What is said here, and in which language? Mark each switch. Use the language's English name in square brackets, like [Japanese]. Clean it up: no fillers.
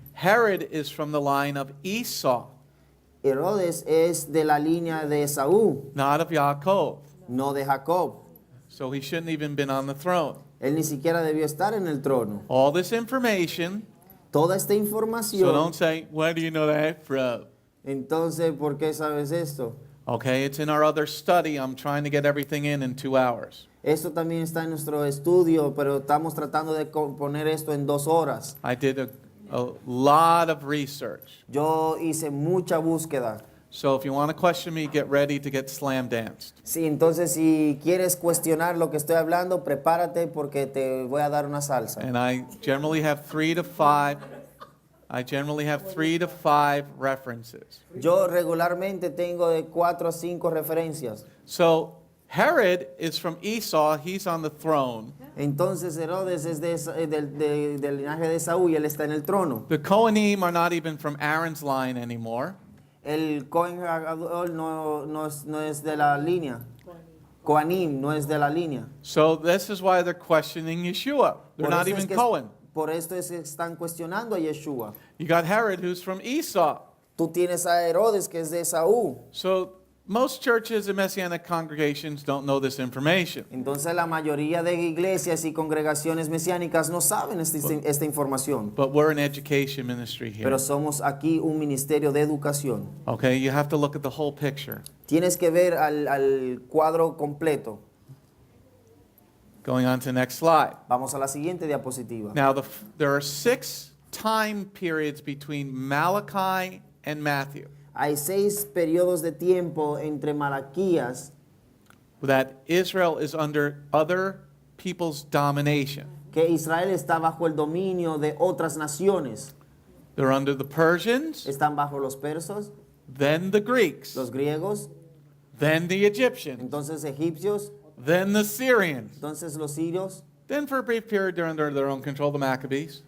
[English] Herod is from the line of Esau, [Spanish] Herodes es de la línea de Esaú, [English] not of Yaakov. [Spanish] no de Jacob. [English] So he shouldn't even been on the throne. [Spanish] Él ni siquiera debió estar en el trono. [English] All this information, [Spanish] Toda esta [English] so [Spanish] información. [English] don't say, where do you know that from? [Spanish] Entonces, ¿por qué sabes esto? [English] Okay, it's in our other study. I'm trying to get everything in 2 hours. [Spanish] Esto también está en nuestro estudio, pero estamos tratando de poner esto en 2 horas. [English] I did a lot of research. [Spanish] Yo hice mucha búsqueda. [English] So if you want to question me, get ready to get slam danced. [Spanish] Sí, entonces si quieres cuestionar lo que estoy hablando, prepárate porque te voy a dar una salsa. [English] And I generally have 3 to 5. I generally have 3 to 5 references. [Spanish] Yo regularmente tengo de 4 a 5 referencias. [English] So Herod is from Esau. He's on the throne. [Spanish] Entonces Herodes es del linaje de Saúl y él está en el trono. [English] The Kohanim are not even from Aaron's line anymore. [Spanish] El Cohen Gadol no es de la línea. Kohanim no es de la línea. [English] So this is why they're questioning Yeshua. They're not even Cohen. [Spanish] Por esto es que están cuestionando a Yeshua. [English] You got Herod, who's from Esau. [Spanish] Tú tienes a Herodes que es de Saúl. [English] So most churches and Messianic congregations don't know this information. [Spanish] Entonces la mayoría de iglesias y congregaciones mesiánicas no saben esta información. [English] But we're an education ministry here. [Spanish] Pero somos aquí un ministerio de educación. [English] Okay, you have to look at the whole picture. [Spanish] Tienes que ver al cuadro completo. [English] Going on to the next slide. [Spanish] Vamos a la siguiente diapositiva. [English] Now, there are 6 time periods between Malachi and Matthew [Spanish] Hay 6 periodos de tiempo entre Malaquías [English] that Israel is under other people's domination. [Spanish] que Israel está bajo el dominio de otras naciones. [English] They're under the Persians, [Spanish] Están bajo los persas, [English] then the Greeks, [Spanish] los griegos, [English] then the Egyptians, [Spanish] entonces egipcios, [English] then the Syrians. [Spanish] entonces los sirios. [English] Then for a brief period, they're under their own control, the Maccabees.